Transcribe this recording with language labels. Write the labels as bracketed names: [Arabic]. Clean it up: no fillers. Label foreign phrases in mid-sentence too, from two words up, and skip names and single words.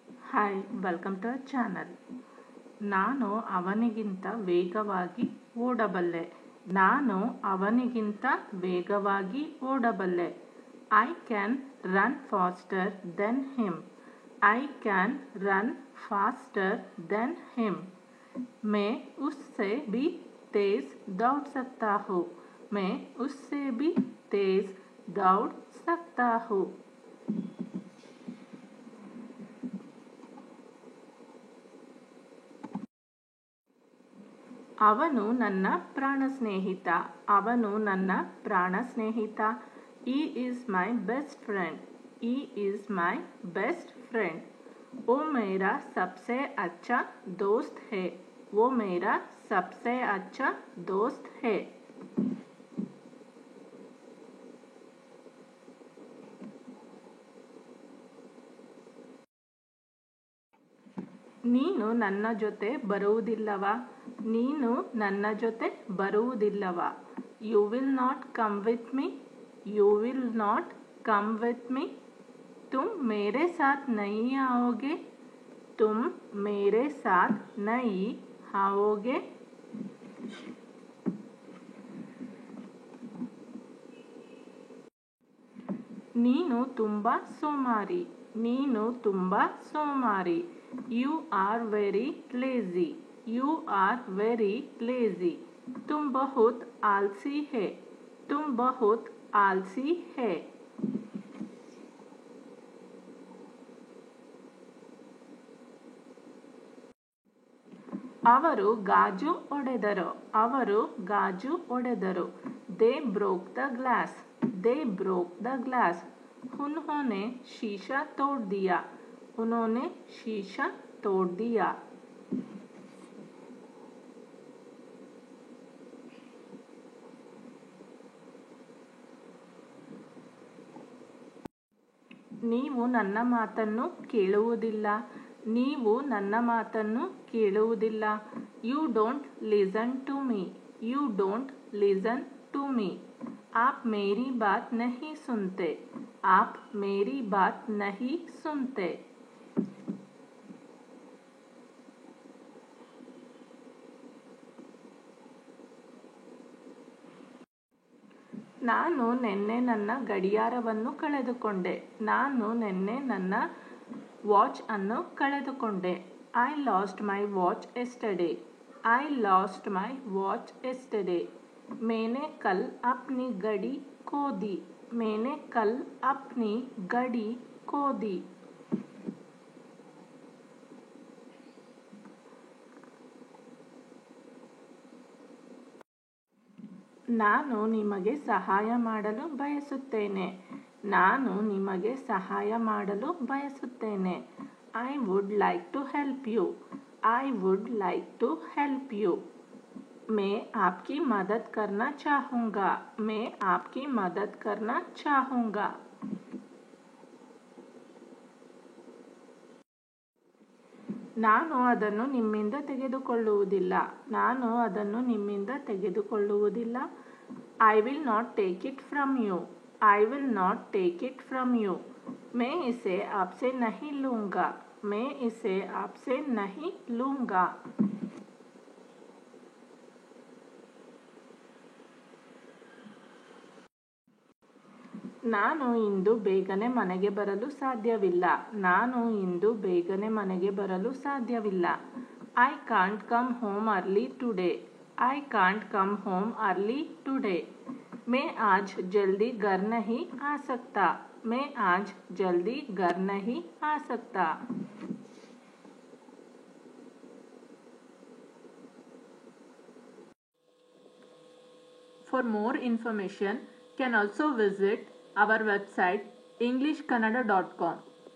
[English] hi welcome to our channel. [Kannada] ನಾನು ಅವನಿಗಿಂತ ವೇಗವಾಗಿ ಓಡಬಲ್ಲೆ. ನಾನು ಅವನಿಗಿಂತ ವೇಗವಾಗಿ ಓಡಬಲ್ಲೆ. [English] I can run faster than him. I can run faster than him. [Hindi] मैं उससे भी तेज दौड़ सकता हूँ. मैं उससे भी तेज दौड़ सकता हूँ. [Kannada] ಅವನು ನನ್ನ ಪ್ರಾಣ ಸ್ನೇಹಿತ. ಅವನು ನನ್ನ ಪ್ರಾಣ ಸ್ನೇಹಿತ. [English] He is my best friend. He is my best friend. [Hindi] वो मेरा सबसे अच्छा दोस्त है. वो मेरा सबसे अच्छा दोस्त है. [Kannada] ನೀನು ನನ್ನ ಜೊತೆ ಬರುವುದಿಲ್ಲವಾ? ನೀನು ನನ್ನ ಜೊತೆ ಬರುವುದಿಲ್ಲವಾ? [English] You will not come with me. You will not come with me. [Hindi] तुम मेरे साथ नहीं आओगे. तुम मेरे साथ नहीं आओगे. [Kannada] ನೀನು ತುಂಬಾ ಸೋಮಾರಿ. ನೀನು ತುಂಬಾ ಸೋಮಾರಿ. [English] You are very lazy. You are very lazy. [Hindi] तुम बहुत आलसी है. तुम बहुत आलसी है. [Kannada] ಅವರು ಗಾಜು ಒಡೆದರು. ಅವರು ಗಾಜು ಒಡೆದರು. [English] They broke the glass. They broke the glass. [Hindi] उन्होंने शीशा तोड़ दिया. उन्होंने शीशा तोड़ दिया. [Kannada] ನೀವು ನನ್ನ ಮಾತನ್ನು ಕೇಳುವುದಿಲ್ಲ. ನೀವು ನನ್ನ ಮಾತನ್ನು ಕೇಳುವುದಿಲ್ಲ. [English] You don't listen to me. You don't listen to me. [Hindi] आप मेरी बात नहीं सुनते. आप मेरी बात नहीं सुनते. [Kannada] ನಾನು ನಿನ್ನೆ ನನ್ನ ಗಡಿಯಾರವನ್ನು ಕಳೆದುಕೊಂಡೆ. ನಾನು ನಿನ್ನೆ ನನ್ನ ವಾಚ್ ಅನ್ನು ಕಳೆದುಕೊಂಡೆ. [English] I lost my watch yesterday. I lost my watch yesterday. [Hindi] मैंने कल अपनी घड़ी खो दी. मैंने कल अपनी घड़ी खो दी. [Kannada] ನಾನು ನಿಮಗೆ ಸಹಾಯ ಮಾಡಲು ಬಯಸುತ್ತೇನೆ. ನಾನು ನಿಮಗೆ ಸಹಾಯ ಮಾಡಲು ಬಯಸುತ್ತೇನೆ. [English] I would like to help you. I would like to help you. [Hindi] मैं आपकी मदद करना चाहूँगा. मैं आपकी मदद करना चाहूँगा. [Kannada] ನಾನು ಅದನ್ನು ನಿಮ್ಮಿಂದ ತೆಗೆದುಕೊಳ್ಳುವುದಿಲ್ಲ. ನಾನು ಅದನ್ನು ನಿಮ್ಮಿಂದ ತೆಗೆದುಕೊಳ್ಳುವುದಿಲ್ಲ. [English] I will not take it from you. I will not take it from you. [Hindi] मैं इसे आपसे नहीं लूँगा. मैं इसे आपसे नहीं लूँगा. [Kannada] ನಾನು ಇಂದು ಬೇಗನೆ ಮನೆಗೆ ಬರಲು ಸಾಧ್ಯವಿಲ್ಲ. ನಾನು ಇಂದು ಬೇಗನೆ ಮನೆಗೆ ಬರಲು ಸಾಧ್ಯವಿಲ್ಲ. [English] I can't come home early today. I can't come home early today. [Hindi] मैं आज जल्दी घर नहीं आ सकता. मैं आज जल्दी घर नहीं आ सकता. [English] For more information, can also visit our website englishkannada.com.